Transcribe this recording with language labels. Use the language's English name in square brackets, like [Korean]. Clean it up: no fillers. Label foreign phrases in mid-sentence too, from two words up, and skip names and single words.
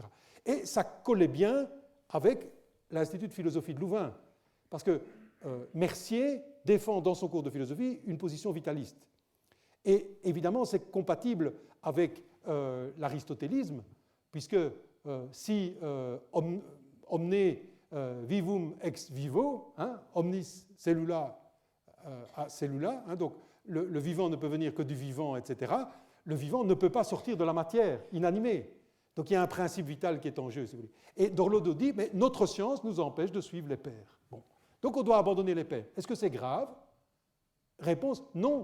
[French] Et ça collait bien avec l'Institut de philosophie de Louvain, parce que Mercier défend dans son cours de philosophie une position vitaliste. Et évidemment, c'est compatible avec l'aristotélisme, puisque si [Latin] omne vivum ex vivo, omnis cellula a cellula, [French] donc le vivant ne peut venir que du vivant, etc., le vivant ne peut pas sortir de la matière inanimée. Donc il y a un principe vital qui est en jeu, si vous voulez. Et Dorlodo dit, mais notre science nous empêche de suivre les pairs. Bon. Donc on doit abandonner les pairs. Est-ce que c'est grave? Réponse, non.